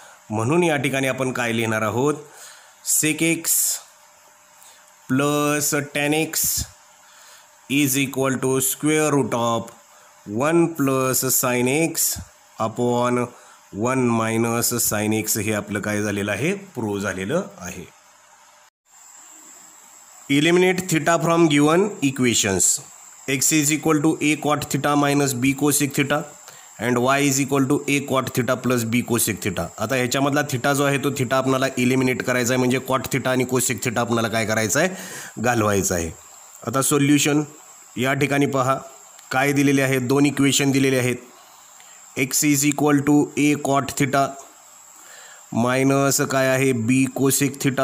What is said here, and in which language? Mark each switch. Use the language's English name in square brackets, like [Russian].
[Marathi] म्हणून या ठिकाणी आपण काय लिहिणार आहोत [English] sec x plus tan x is equal to square root of 1 plus sin x [Marathi] upon 1 minus sin x. हे आपलं काय झालेलं आहे प्रूव्ह झालेलं आहे. [English] Eliminate theta from given equations. X is equal to a cot theta minus b cosec theta and y is equal to a cot theta plus b cosec theta. [Marathi] आता ह्याच्यामधला theta जो आहे तो थिटा आपल्याला eliminate करायचा आहे, म्हणजे cot theta आणि cosec theta आपल्याला काय करायचं आहे घालवायचं आहे. आता सोल्युशन या ठिकाणी पहा काय दिलेले आहेत, दोन इक्वेशन दिलेले आहेत. [English] x is equal to a cot theta minus [Marathi] काय आहे [English] b cosec theta.